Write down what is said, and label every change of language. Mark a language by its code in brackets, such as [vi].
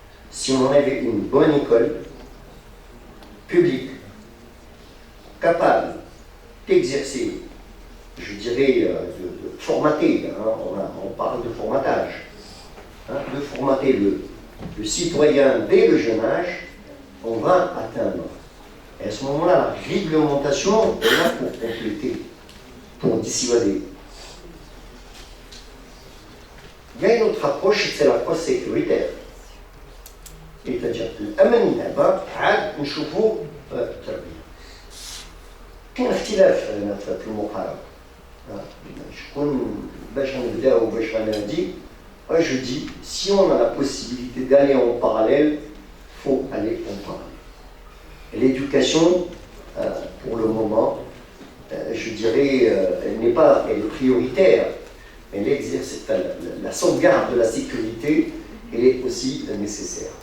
[fr] Si on avait une bonne école, publique, capable d'exercer, je dirais, de formater, on parle de formatage, de formater le citoyen dès le jeune âge, on va atteindre. Et à ce moment-là, la réglementation est là pour compléter, pour dissuader. Il y a une autre approche, c'est l'approche sécuritaire. C'est-à-dire [ar] الأمن دابا عاد نشوفوا التربية. كاين اختلاف هنا في المقارنة. شكون باش نبداو باش غنادي. [fr] Je dis, si on a la possibilité d'aller en parallèle, il faut aller en parallèle. Et l'éducation, pour le moment, je dirais, elle est prioritaire. Elle exerce la sauvegarde de la sécurité, elle est aussi nécessaire.